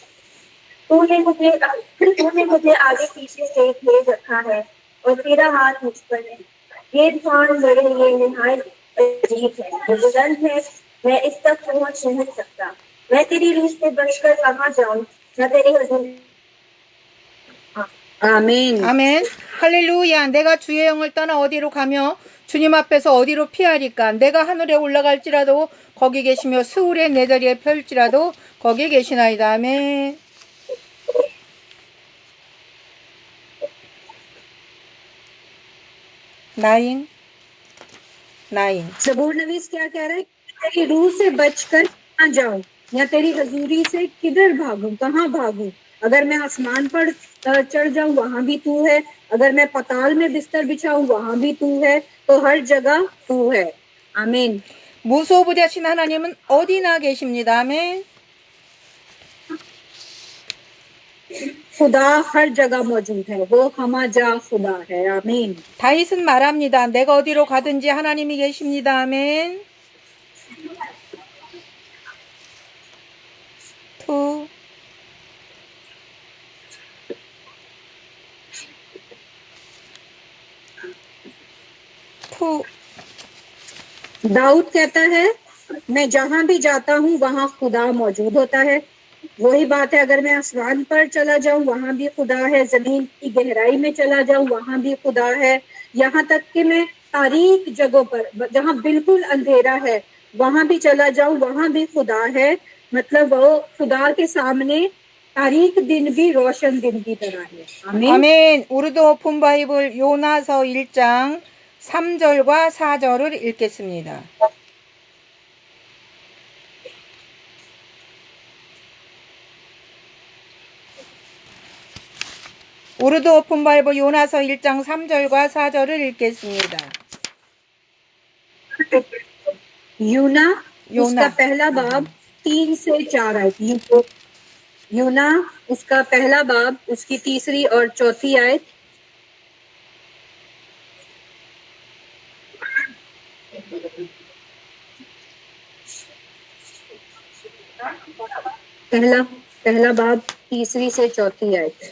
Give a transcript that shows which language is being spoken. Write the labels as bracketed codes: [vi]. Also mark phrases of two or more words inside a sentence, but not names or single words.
[hi] तूने मुझे आगे पीछे से घेर रखा है और तेरा हाथ मुझ पर है। ये ध्यान मेरे लिए निहायत अजीब है, जो बुलंद है, मैं इस तक पहुंच नहीं सकता। मैं तेरी रूह से बचकर कहाँ जाऊं, न तेरी हुजूर [ko] 아멘. 아멘. 할렐루야. 내가 주의 영을 떠나 어디로 가며 주님 앞에서 어디로 피하리까? 내가 하늘에 올라갈지라도 거기 계시며 스울의 내 자리에 펼지라도 거기 계시나이다. 아멘. 나인. [hi] ज़बूर नवीस क्या कह रहा है? तेरी रूह से बचकर कहाँ जाऊं या तेरी हजूरी से किधर भागूं, कहाँ भागूं? अगर मैं आसमान पर चढ़ जाऊं वहां भी तू है, अगर मैं पाताल में बिस्तर बिछाऊं वहां भी तू है, तो हर जगह तू है। आमीन। [ko] 무소부자신 하나님은 어디나 계십니다. 아멘. [hi] खुदा हर जगह मौजूद है, वो हमाजा खुदा है। आमीन। [ko] 다윗은 말합니다. 내가 어디로 가든지 하나님이 계십니다. 아멘. 투. [hi] दाऊद कहता है, मैं जहां भी जाता हूँ वहां खुदा मौजूद होता है। वही बात है, अगर मैं आसमान पर चला जाऊं वहां भी खुदा है, जमीन की गहराई में चला जाऊं वहां भी खुदा है, यहाँ तक कि मैं तारीक जगहों पर जहां बिल्कुल अंधेरा है वहां भी चला जाऊं वहां भी खुदा है। मतलब वो खुदा के सामने तारीक दिन भी रोशन दिन की तरह है। आमीन। [ko] 아멘. 우르도 오픈 바이블 요나서 1장 3절과 4절을 읽겠습니다. 우르도 오픈 바이블 요나서 1장 3절과 4절을 읽겠습니다. [hi] यूना यूना। उसका पहला बाब 3 से 4 आयत। यूना उसका पहला बाब उसकी तीसरी और चौथी आयत। पहला बाब तीसरी से चौथी आयत।